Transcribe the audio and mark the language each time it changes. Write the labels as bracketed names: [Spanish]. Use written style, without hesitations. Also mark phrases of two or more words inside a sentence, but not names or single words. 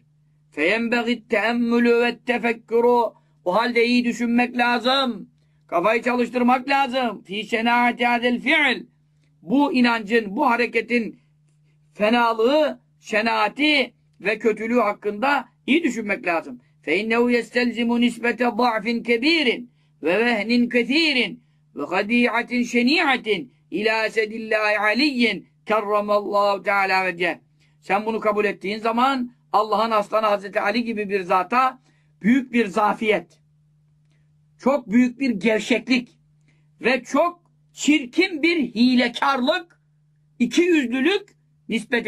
[Turkish] Feyenbegit teemmülü ve tefekkürü, o halde iyi düşünmek lazım. Kafayı çalıştırmak lazım. [Arabic] في شناعة هذا الفعل, [Turkish] bu inancın, bu hareketin fenalığı, şenaati ve kötülüğü hakkında iyi düşünmek lazım. [Arabic] فَاِنَّهُ يَسْتَلْزِمُ نِسْبَةَ ضَعْفٍ كَب۪يرٍ وَوَهْنٍ كَث۪يرٍ وَخَد۪يعَةٍ شَن۪يعَةٍ اِلٰى اَسَدِ اللّٰهِ عَلِيٍّ كَرَّمَ اللّٰهُ تعالى وجهه. [Turkish] Sen bunu kabul ettiğin zaman Allah'ın aslanı Hazreti Ali gibi bir zata büyük bir zafiyet, çok büyük bir gevşeklik ve çok çirkin bir hilekarlık, ikiyüzlülük nispet ediyorsun demektir.